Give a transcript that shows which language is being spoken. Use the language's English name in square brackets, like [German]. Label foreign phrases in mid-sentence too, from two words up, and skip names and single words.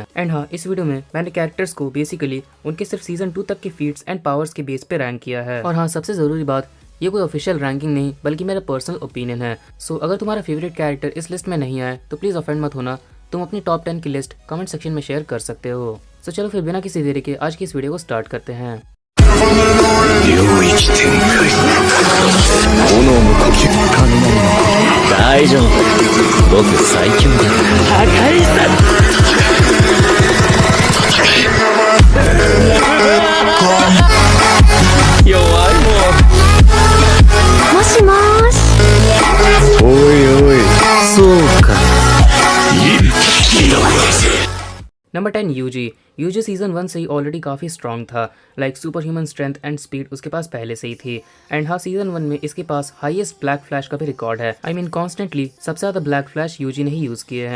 [Hindi] एंड हाँ, इस वीडियो में मैंने कैरेक्टर्स को बेसिकली उनके सिर्फ सीजन 2 तक के [English] feats and powers [Hindi] के बेस पे रैंक किया है। और हाँ, सबसे जरूरी बात, ये कोई [English] official ranking [Hindi] नहीं बल्कि मेरा [English] personal opinion [Hindi] है। सो अगर तुम्हारा [English] favorite character [Hindi] इस लिस्ट में नहीं आए तो [English] please offend [Hindi] मत होना। तुम अपनी टॉप 10 की लिस्ट [English] comment section [Hindi] में शेयर कर सकते हो। सो चलो फिर बिना किसी देरी के आज की इस वीडियो को स्टार्ट करते हैं। [Japanese] 領域展開炎の呼吸雷のこと大丈夫僕最強だ破壊さ弱いもんもしもーしおいおいそうか [Hindi] नंबर 10 यूजी। यूजी सीजन 1 से ही ऑलरेडी काफ़ी स्ट्रॉन्ग था। [English] like super human strength and speed [Hindi] उसके पास पहले से ही थी। एंड हाँ, सीजन 1 में इसके पास [English] highest black flash [Hindi] का भी रिकॉर्ड है। [English] I mean constantly [Hindi] सबसे ज़्यादा [English] black flash [Hindi] यूजी ने ही यूज़ किए हैं।